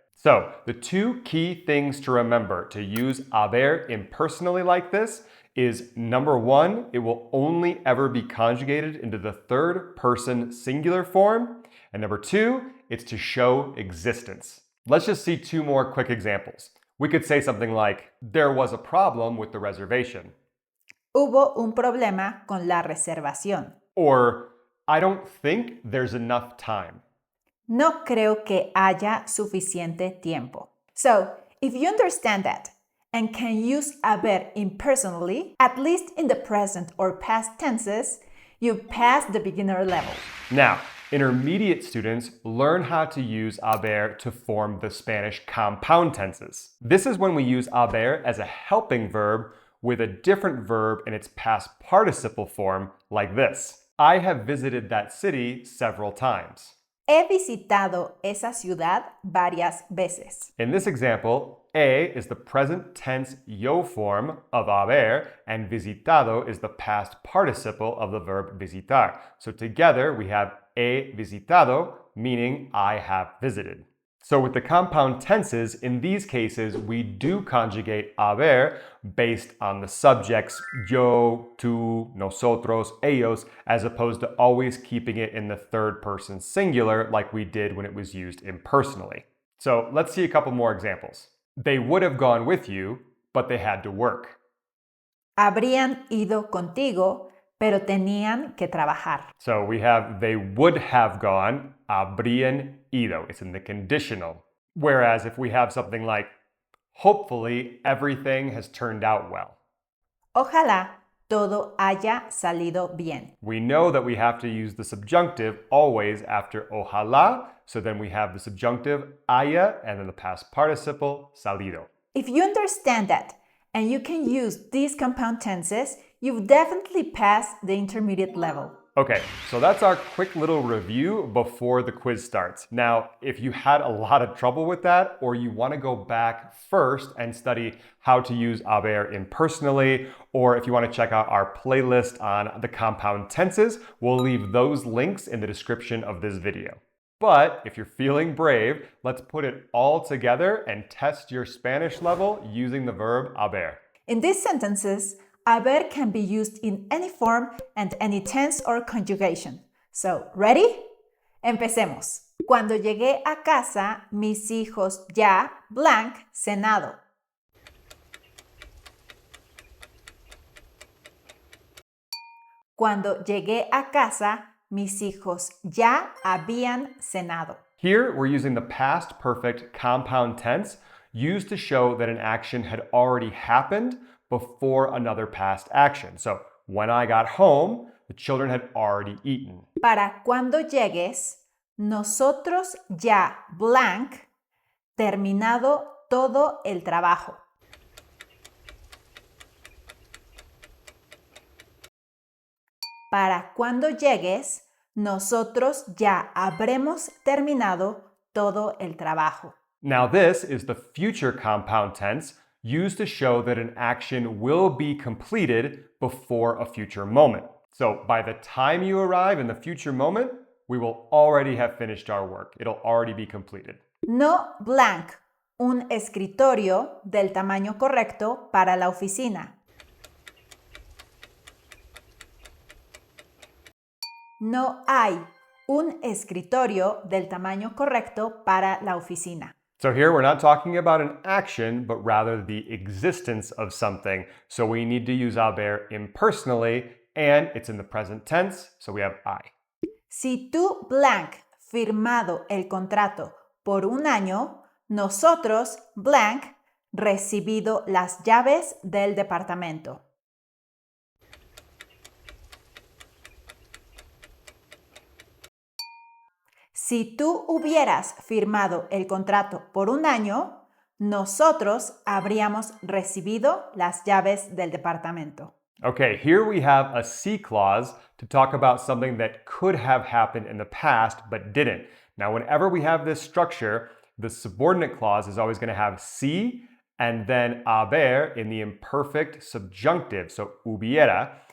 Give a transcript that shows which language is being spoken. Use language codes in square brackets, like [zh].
[en] So, the two key things to remember to use haber impersonally like this is number one, it will only ever be conjugated into the third person singular form. And number two, it's to show existence. Let's just see two more quick examples. We could say something like, there was a problem with the reservation. [es] Hubo un problema con la reservación. [en] Or, I don't think there's enough time. [es] No creo que haya suficiente tiempo. [en] So, if you understand that and can use haber impersonally, at least in the present or past tenses, you pass the beginner level. Now, intermediate students learn how to use haber to form the Spanish compound tenses. This is when we use haber as a helping verb with a different verb in its past participle form, like this. I have visited that city several times. [es] He visitado esa ciudad varias veces. [en] In this example, he is the present tense yo form of haber, and visitado is the past participle of the verb visitar. So together we have [es] he visitado, [en] meaning I have visited. So with the compound tenses, in these cases, we do conjugate haber based on the subjects yo, tú, nosotros, ellos, as opposed to always keeping it in the third person singular like we did when it was used impersonally. So let's see a couple more examples. They would have gone with you, but they had to work. [es] Habrían ido contigo, pero tenían que trabajar. [en] So we have they would have gone, [es] habrían ido. [en] It's in the conditional. Whereas if we have something like, hopefully everything has turned out well. [es] Ojalá todo haya salido bien. [en] We know that we have to use the subjunctive always after ojalá, so then we have the subjunctive haya and then the past participle salido. If you understand that and you can use these compound tenses, you've definitely passed the intermediate level. Okay, so that's our quick little review before the quiz starts. Now, if you had a lot of trouble with that, or you want to go back first and study how to use haber impersonally, or if you want to check out our playlist on the compound tenses, we'll leave those links in the description of this video. But if you're feeling brave, let's put it all together and test your Spanish level using the verb haber. In these sentences, haber can be used in any form and any tense or conjugation. So, ready? [es] Empecemos. Cuando llegué a casa, mis hijos ya, [en] blank, [es] cenado. Cuando llegué a casa, mis hijos ya habían cenado. [en] Here, we're using the past perfect compound tense used to show that an action had already happened before another past action. So, when I got home, the children had already eaten. [es] Para cuando llegues, nosotros ya, [en] blank, [es] terminado todo el trabajo. Para cuando llegues, nosotros ya habremos terminado todo el trabajo. [en] Now this is the future compound tense used to show that an action will be completed before a future moment. So by the time you arrive in the future moment, we will already have finished our work. It'll already be completed. [es] No [en] blank, [es] un escritorio del tamaño correcto para la oficina. No hay un escritorio del tamaño correcto para la oficina. [en] So here we're not talking about an action, but rather the existence of something. So we need to use haber impersonally, and it's in the present tense, so we have I. [es] Si tú [en] blank [es] firmado el contrato por un año, nosotros blank recibido las llaves del departamento. Si tú hubieras firmado el contrato por un año, nosotros habríamos recibido las llaves del departamento. [en] Okay, here we have a C clause to talk about something that could have happened in the past but didn't. Now, whenever we have this structure, the subordinate clause is always going to have si and then haber in the imperfect subjunctive, so hubiera.